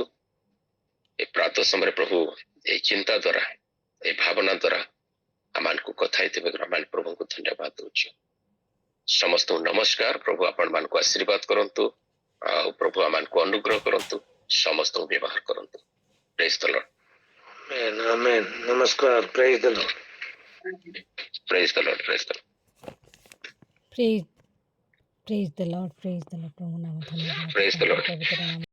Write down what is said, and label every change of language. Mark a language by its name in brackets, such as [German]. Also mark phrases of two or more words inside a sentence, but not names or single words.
[Odia] ଏ ପ୍ରାତଃ ସମୟରେ ପ୍ରଭୁ ଏଇ ଚିନ୍ତା ଦ୍ୱାରା, ଏ ଭାବନା ଦ୍ୱାରା ଆମମାନଙ୍କୁ କଥା ହେଇଥିବାରୁ ଆମେ ପ୍ରଭୁଙ୍କୁ ଧନ୍ୟବାଦ ଦଉଛୁ। ସମସ୍ତଙ୍କୁ ନମସ୍କାର। ପ୍ରଭୁ ଆପଣମାନଙ୍କୁ ଆଶୀର୍ବାଦ କରନ୍ତୁ, ଆଉ ପ୍ରଭୁ ଆମମାନଙ୍କୁ ଅନୁଗ୍ରହ କରନ୍ତୁ, ସମସ୍ତଙ୍କୁ ବ୍ୟବହାର କରନ୍ତୁ। [English] praise the Lord. Amen. Namaskar. Praise the Lord. praise the Lord, praise the Lord. praise praise the Lord [Odia] ପ୍ରଭୁ ନାମ ଧନ୍ୟବାଦ [English] Praise the Lord. [Odia] ପବିତ୍ର ନାମ